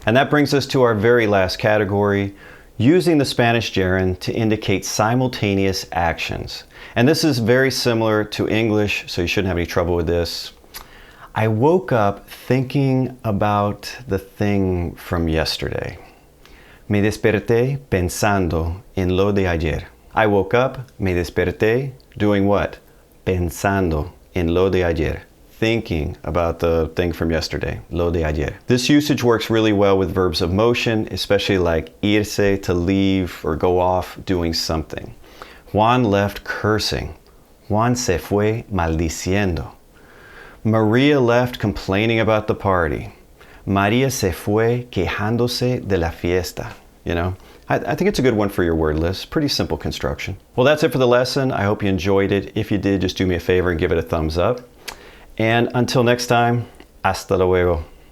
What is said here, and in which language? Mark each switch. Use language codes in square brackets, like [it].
[en] And that brings us to our very last category, using the Spanish gerund to indicate simultaneous actions. And this is very similar to English, so you shouldn't have any trouble with this. I woke up thinking about the thing from yesterday. [es] Me desperté pensando en lo de ayer. [en] I woke up, [es] me desperté, [en] doing what? [es] Pensando en lo de ayer. [en] Thinking about the thing from yesterday, [es] lo de ayer. [en] This usage works really well with verbs of motion, especially like irse, to leave or go off doing something. Juan left cursing. [es] Juan se fue maldiciendo. [en] Maria left complaining about the party. [es] Maria se fue quejándose de la fiesta. [en] You know, I think it's a good one for your word list. Pretty simple construction. Well, that's it for the lesson. I hope you enjoyed it. If you did, just do me a favor and give it a thumbs up. And until next time, [es] hasta luego.